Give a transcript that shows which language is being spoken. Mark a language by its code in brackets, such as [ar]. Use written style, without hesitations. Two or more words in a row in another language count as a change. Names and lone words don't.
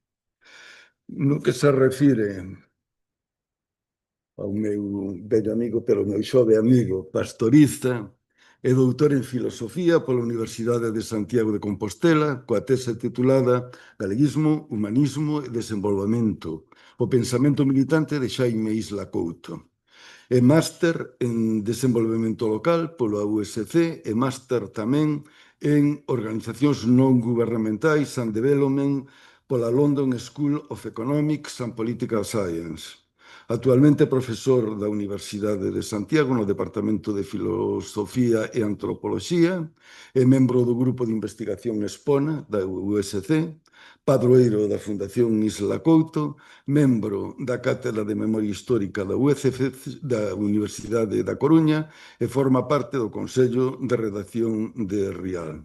[gl] No que se refire ao meu bello amigo, pero meu xove amigo pastorista, é doutor en Filosofía pola Universidade de Santiago de Compostela, coa tese titulada Galeguismo, Humanismo e Desenvolvemento, o pensamento militante de Xaime Isla Couto. É máster en Desenvolvemento Local pola USC e máster tamén en Organizacións Non Gubernamentais [en] and Development [gl] pola London School of Economics and Political Science. Actualmente é profesor da Universidade de Santiago no Departamento de Filosofía e Antropoloxía, é membro do Grupo de Investigación Espona da USC, padroeiro da Fundación Isla Couto, membro da Cátedra de Memoria Histórica da da Universidade da Coruña e forma parte do Consello de Redacción de Grial.